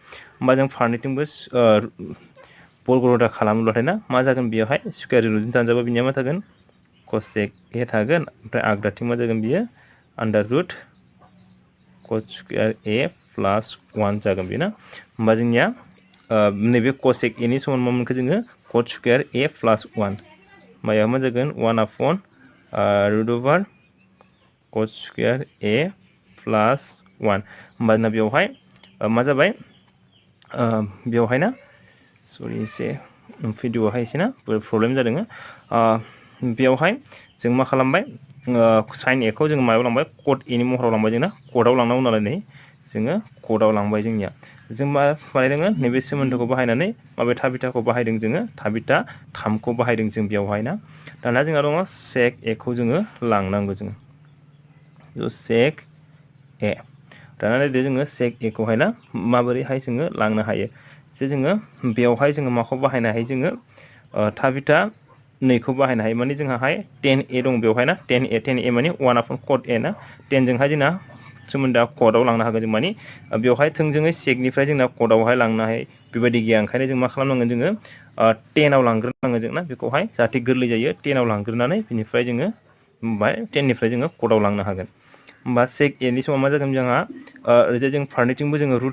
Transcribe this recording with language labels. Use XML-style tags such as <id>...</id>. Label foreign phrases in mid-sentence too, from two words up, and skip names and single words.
<brx>होमबा जों फारनैथिंबो बर्ग रोदा खालामोब्लाथाय ना मा जागोन बेयावहाय</brx> <en>square rootजों</en> <brx>दानजाबा बिनिया मा थागोन cosec a थागोन। ओमफ्राय आगदाथिं मा जागोन बियो आन्डार रुट</brx> <en>cot square a plus 1</en> <brx>जागोन बेयो ना। होमबा जोंनिया नैबे cosec a नि समान मा मोनखो जोङो</brx> <en>cot square a plus 1</en> <brx>माया मा जागोन 1/√over</brx> <en>cot square a plus 1.</en> <brx>होमबा जोंना बेवहाय मा जाबाय बेवहाय ना सरि एसे भिडिअआवहाय एसे ना प्रब्लेम जादों। बेवहाय जों मा खालामबाय sin a खौ जोङो मायाव लांबाय cot a नि महराव लांबाय जोंना cotआव लांनांगौ नालाय नै जोङो cotआव लांबाय जोंनिया। जों मा बानायदों नैबे सोमोन्दोखौ बाहायनानै माबे थाबिथाखौ बाहायदों जोङो थाबिथा 3 खौ बाहायदों जों बेवहाय ना। दाना जोंहा दङ sec a खौ जोङो लांनांगौ जोङो sec a। दाना नायदो जोङो sec a खौहाय ना माबोरैहाय जोङो लांनो हायो। जे जोङो बेवहाय जोङो माखौ बाहायनो हायो जोङो थाबिथा 2 खौ बाहायनो हायो। माने जोंहाहाय tan a दं बेवहाय ना tan a माने 1/cot a ना। 10 जोंहाय जोंना सोमोन्दोआ क'डआव लांनो हागोन जों माने बेवहाय थोंजोङै सेकनिफ्राय जोंना क'डआवहाय लांनाय बेबायदि गैया ओंखायनो जों मा खालामनांगोन जोङो 10आव लांग्रोनांगोन जोंना बेखौहाय जाहाथे गोरलै जायो 10आव लांग्रोनानै बिनिफ्राय जोङो ओमफ्राय 10निफ्राय जोङो क'डआव लांनो हागोन होमबा सेक एनि समाव मा जागोन जोंहा ओरैजाय जों फारनैथिंबो जोङो रुट</brx>